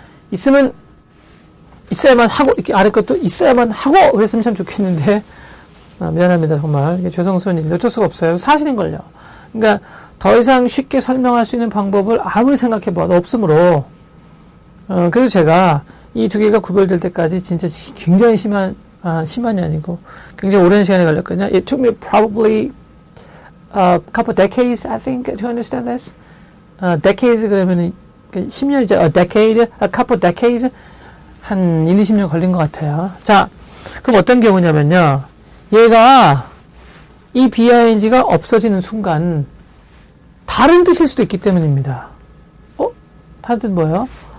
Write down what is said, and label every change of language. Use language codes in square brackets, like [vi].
[ko] 있으면 있어야만 하고 이렇게 아래 것도 있어야만 하고 그랬으면 참 좋겠는데 미안합니다. 정말 이게 죄송스러운 일인데 어쩔 수가 없어요. 사실인걸요. 그러니까 더 이상 쉽게 설명할 수 있는 방법을 아무리 생각해봐도 없으므로 그래서 제가 이 두 개가 구별될 때까지 진짜 굉장히 심한이 아니고 굉장히 오랜 시간이 걸렸거든요. [en] It took me probably a couple decades, I think, to understand this. [ko] decades 그러면은 10년이죠. [en] A decade, a couple decades. [ko] 한 1, 20년 걸린 것 같아요. 자, 그럼 어떤 경우냐면요. 얘가 이 bing가 없어지는 순간 다른 뜻일 수도 있기 때문입니다. 다른 뜻 뭐예요?